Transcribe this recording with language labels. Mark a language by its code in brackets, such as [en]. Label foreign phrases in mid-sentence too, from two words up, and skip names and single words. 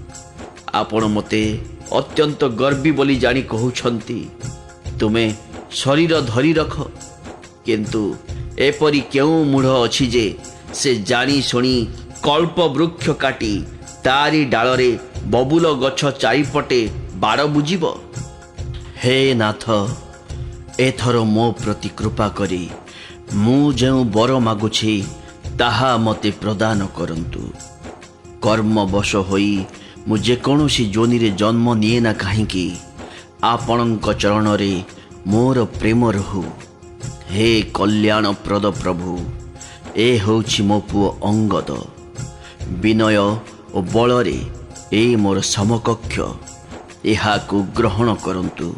[or] ଆପଣ ମତେ ଅତ୍ୟନ୍ତ ଗର୍ବୀ ବୋଲି ଜାଣି କହଉଛନ୍ତି, ତୁମେ ଶରୀର ଧରି ରଖ, କିନ୍ତୁ ଏପରି କେଉ ମୂଢ଼ ଅଛି ଯେ ସେ ଜାଣି ଶୁଣି କଳ୍ପ ବୃକ୍ଷ କାଟି ତାରି ଡାଳରେ ବବୁଲ ଗଛ ଚାରିପଟେ ବାଡ଼ ବୁଝିବ। ହେ ନାଥ, ଏଥର ମୋ ପ୍ରତି କୃପା କରି ମୁ ଯେଉ ବର ମାଗୁଛି ତାହା ମତେ ପ୍ରଦାନ କରନ୍ତୁ। କର୍ମବଶ ହୋଇ ମୁ ଯେକୋସି ଯୋନି ରେ ଜନ୍ମ ନିଏ ନା କାହିଁକି, ଆପଣକ ଚରଣ ରେ ମୋର ପ୍ରେମ ରହୁ। ହେ କଲ୍ୟାଣ ପ୍ରଦ ପ୍ରଭୁ, ଏ ହୋଛି ମୋ ପୁଅ ଅଙ୍ଗଦ। ବିନୟ ଔର ବଳରେ ଏ ମୋର ସମକକ୍ଷ, ଏହାକୁ ଗ୍ରହଣ କରନ୍ତୁ।